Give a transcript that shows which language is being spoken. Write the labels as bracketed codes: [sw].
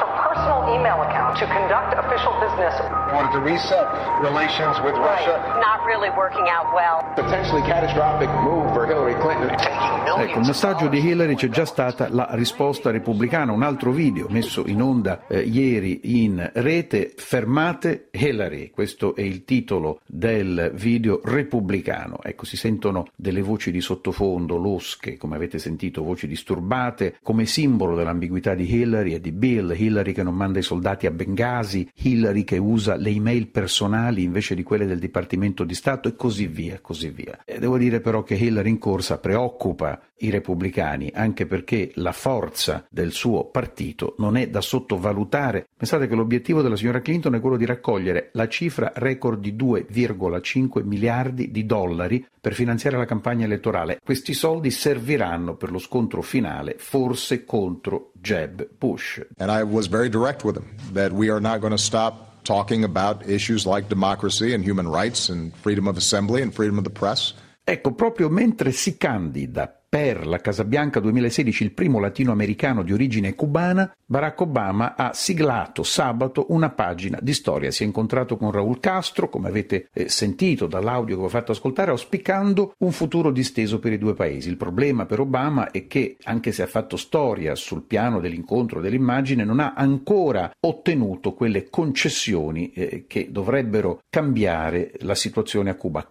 [en] To conduct official business. Wanted to reset relations with Russia. Not really working out well. Potentially catastrophic move for Hillary Clinton. [it] Ecco, il messaggio di Hillary, c'è già stata la risposta repubblicana, un altro video messo in onda ieri in rete, fermate Hillary, questo è il titolo del video repubblicano. Ecco, si sentono delle voci di sottofondo, losche, come avete sentito, voci disturbate, come simbolo dell'ambiguità di Hillary e di Bill, Hillary che non manda i soldati a Bengasi, Hillary che usa le email personali invece di quelle del Dipartimento di Stato e così via, così via. E devo dire però che Hillary in corsa preoccupa i repubblicani, anche perché la forza del suo partito non è da sottovalutare. Pensate che l'obiettivo della signora Clinton è quello di raccogliere la cifra record di 2,5 miliardi di dollari per finanziare la campagna elettorale. Questi soldi serviranno per lo scontro finale, forse contro Jeb Bush. [en] And I was very direct with him that we are not going to stop talking about issues like democracy and human rights and freedom of assembly and freedom of the press. [it] Ecco, proprio mentre si candida Per la Casa Bianca 2016, il primo latinoamericano di origine cubana, Barack Obama ha siglato sabato una pagina di storia. Si è incontrato con Raul Castro, come avete sentito dall'audio che vi ho fatto ascoltare, auspicando un futuro disteso per i due paesi. Il problema per Obama è che, anche se ha fatto storia sul piano dell'incontro dell'immagine, non ha ancora ottenuto quelle concessioni che dovrebbero cambiare la situazione a Cuba.